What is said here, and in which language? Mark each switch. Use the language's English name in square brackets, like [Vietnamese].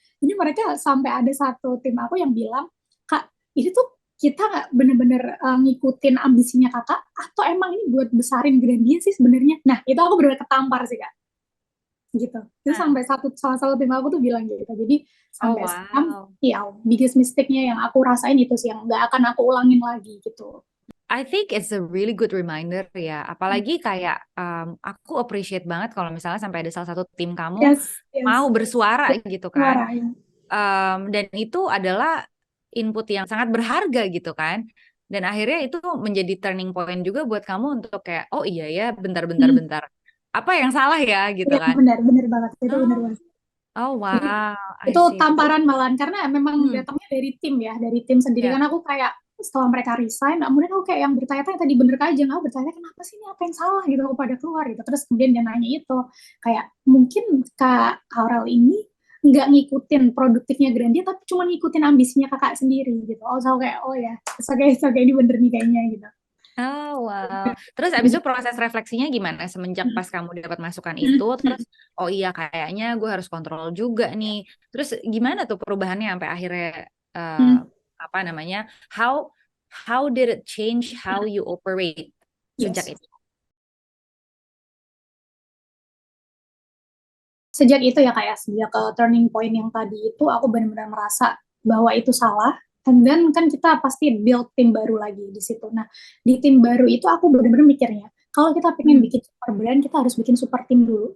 [Indonesian] Jadi mereka sampai ada satu tim aku yang bilang, Kak, ini tuh kita nggak bener-bener ngikutin ambisinya kakak, atau emang ini buat besarin Grandia sih sebenarnya. Nah, itu aku bener-bener ketampar sih Kak. Gitu. Itu sampai salah satu tim aku tuh bilang gitu. Jadi sampai sekarang, ya [English] biggest mistake- [Indonesian] nya yang aku rasain itu sih yang nggak akan aku ulangin lagi gitu. [English] I think it's a really good reminder ya. [Indonesian] Apalagi kayak aku appreciate banget kalau misalnya sampai ada salah satu tim kamu mau bersuara gitu kan. Dan itu adalah input yang sangat berharga gitu kan. Dan akhirnya itu menjadi turning point juga buat kamu untuk kayak oh iya ya bentar. Apa yang salah ya gitu kan. Benar banget. Itu benar banget. [English] Oh wow, [Indonesian] itu tamparan malahan karena memang datangnya dari tim ya, dari tim sendiri. Kan aku kayak setelah mereka resign, kemudian aku kayak yang bertanya-tanya tadi bener aja, aku bertanya kenapa sih ini apa yang salah gitu aku pada keluar gitu. Terus kemudian dia nanya itu kayak mungkin Kak Aurel ini nggak ngikutin produktifnya Grandia tapi cuma ngikutin ambisinya kakak sendiri gitu. Oh so kayak oh ya, so kayak ini bener nih kayaknya gitu. Oh wow. Terus abis itu proses refleksinya gimana semenjak pas kamu dapat masukan itu? Terus oh iya kayaknya gue harus kontrol juga nih. Terus gimana tuh perubahannya sampai akhirnya apa namanya? [English] How did it change how you operate [Indonesian] sejak itu? sejak itu ya kayak sejak turning point yang tadi itu aku benar-benar merasa bahwa itu salah. [English] And then [Indonesian] kan kita pasti build tim baru lagi di situ. Nah, di tim baru itu aku benar-benar mikirnya, kalau kita pengen Hmm. bikin super brand, kita harus bikin super tim dulu.